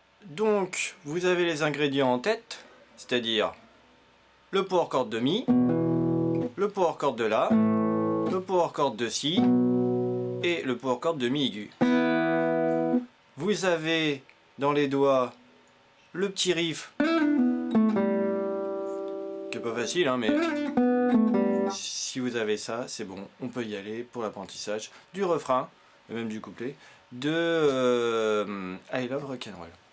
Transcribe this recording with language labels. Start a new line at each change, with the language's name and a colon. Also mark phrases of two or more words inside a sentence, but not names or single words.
French: Donc, vous avez les ingrédients en tête, c'est-à-dire le
English: power chord
French: de Mi, le
English: power chord
French: de La, le
English: power chord
French: de Si et le
English: power chord
French: de Mi aigu. Vous avez dans les doigts le petit riff, qui est pas facile, hein, mais si vous avez ça, c'est bon, on peut y aller pour l'apprentissage du refrain, et même du couplet, de I Love Rock'n'Roll.